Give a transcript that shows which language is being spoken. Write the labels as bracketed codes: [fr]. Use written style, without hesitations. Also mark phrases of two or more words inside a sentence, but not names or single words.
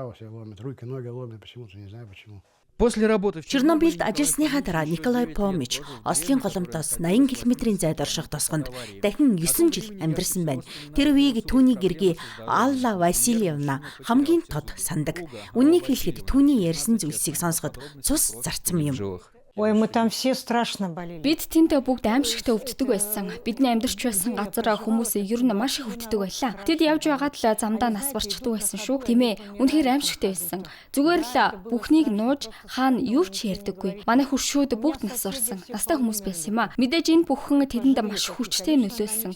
[mn] Чернобыльд ажилласныхаа дараа Николай Фомич Ослын голомтоос 80 км-ийн зайд орших тосгонд дахин 9 жил амьдарсан байна. Тэр үеийг түүний гэргий Алла Васильевна хамгийн тод сандаг. Үннийг хэлэхэд түүний ярьсан зүйлсийг сонсоход цус зарцсан юм. [ru] Ой, мы там все страшно болели. [mn] Бид тэнтэй бүгд аимшигтай өвддөг байсан. Бидний амьдарч байсан газар хүмүүс ер нь маш их өвддөг байлаа. Тэд явж байгаад л замдаа нас барчихдаг байсан шүү. Тийм ээ, үнэхээр аимшигтай байсан. Зүгээр л бүхнийг нууж хаана юу ч ярьдаггүй. Манай хуршүүд бүгд нас орсон. Настай хүмүүс байсан юм а. Мэдээж энэ бүхэн тэдэнд маш хүчтэй нөлөөлсөн.